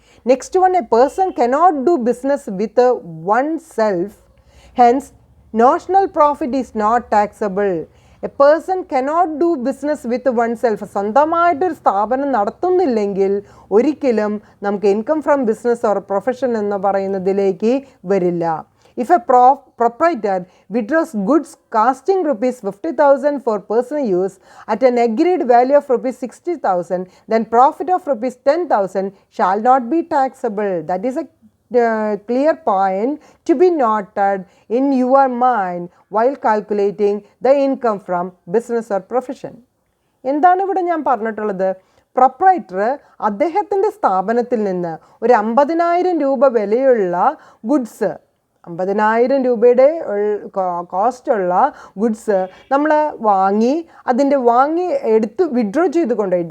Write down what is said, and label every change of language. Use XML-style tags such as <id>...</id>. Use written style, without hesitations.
<en>Next one, a person cannot do business with oneself, hence notional profit is not taxable.</en> <ml>A person cannot do business with one self. സ്വന്തമായിട്ടൊരു സ്ഥാപനം നടത്തുന്നില്ലെങ്കിൽ ഒരിക്കലും നമുക്ക് income from business or profession എന്ന് പറയുന്നതിലേക്ക് വരില്ല.</ml> <en>If a proprietor withdraws goods costing rupees 50,000 for personal use at an agreed value of rupees 60,000, then profit of rupees 10,000 shall not be taxable. That is a clear point to be noted in your mind while calculating the income from business or profession.</en> <ml>എന്താണ് ഇവിടെ ഞാൻ പറഞ്ഞിട്ടുള്ളത്? Proprietor അദ്ദേഹത്തിൻ്റെ സ്ഥാപനത്തിൽ നിന്ന് ഒരു 50,000 രൂപ വിലയുള്ള ഗുഡ്സ്, 50,000 രൂപയുടെ കോസ്റ്റുള്ള ഗുഡ്സ് നമ്മൾ വാങ്ങി എടുത്ത് വിഡ്രോ ചെയ്ത് കൊണ്ടുപോയി.</ml>